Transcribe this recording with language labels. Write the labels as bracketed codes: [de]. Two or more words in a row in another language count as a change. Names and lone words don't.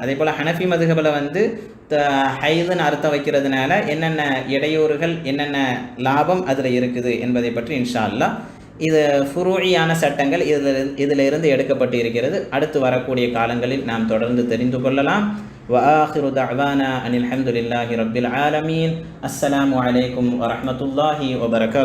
[ta] அதே போல் ஹனஃபி மதுஹபில் வந்து ஹைதுன்னு அர்த்தம் வைக்கிறதுனால என்னென்ன இடையூறுகள், என்னென்ன லாபம் அதில் இருக்குது என்பதை பற்றி [ar] إن شاء الله [ta] இது ஃபுரூஇயான சட்டங்கள் இதிலிருந்து எடுக்கப்பட்டு இருக்கிறது. அடுத்து வரக்கூடிய காலங்களில் நாம் தொடர்ந்து தெரிந்து கொள்ளலாம். [ar] وآخر دعوانا أن الحمد لله رب العالمين. السلام عليكم ورحمة الله وبركاته.